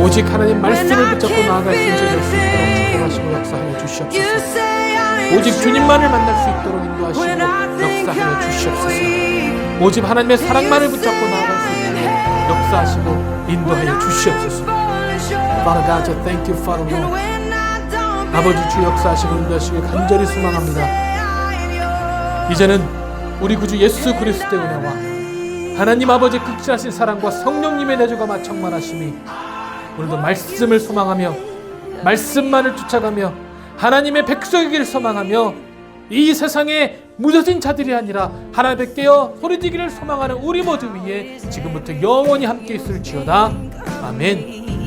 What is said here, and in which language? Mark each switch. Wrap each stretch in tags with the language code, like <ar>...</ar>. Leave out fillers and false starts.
<ko>오직 하나님 말씀을 붙잡고 나아갈 수 있는 될 수 있도록 축복하시고 역사하여 주시옵소서. 오직 주님만을 만날 수 있도록 인도하시고 역사하여 주시옵소서. 오직 하나님의 사랑만을 붙잡고 나아갈 수 있도록 역사하시고 인도하여 주시옵소서.</ko> <en>Father God, I thank you, Father Lord.</en> <ko>아버지 주 역사하시고 인도하시길 간절히 소망합니다. 이제는 우리 구주 예수 그리스도의 은혜와 하나님 아버지 극진하신 사랑과 성령님의 내주가 충만하심이 오늘도 말씀을 소망하며 말씀만을 쫓아가며 하나님의 백성이기를 소망하며 이 세상에 무뎌진 자들이 아니라 하나님께 깨어 소리지기를 소망하는 우리 모두 위에 지금부터 영원히 함께 있을지어다. 아멘.</ko>